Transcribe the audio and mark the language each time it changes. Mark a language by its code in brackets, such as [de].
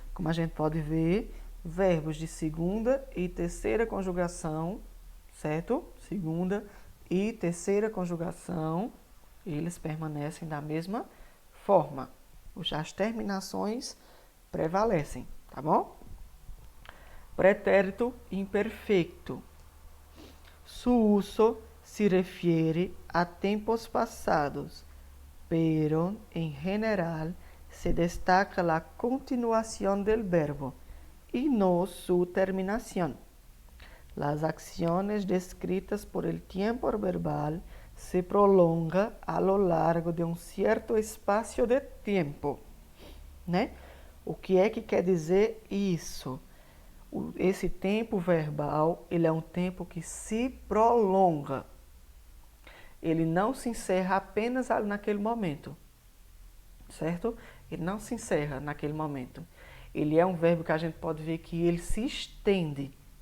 [pt] Como a gente pode ver, verbos de segunda e terceira conjugação, certo? Segunda e terceira conjugação, eles permanecem da mesma forma. As terminações prevalecem, tá bom? Pretérito imperfeito. [es] Su uso se refiere a tempos pasados, pero en general se destaca la continuación del verbo y no su terminación. Las acciones descritas por el tiempo verbal se prolongan a lo largo de un cierto espacio de tempo, né? [pt] O que é que quer dizer isso? Esse tempo verbal, ele é um tempo que se prolonga. Ele não se encerra apenas naquele momento, certo? Ele não se encerra naquele momento. Ele é um verbo que a gente pode ver que ele se estende.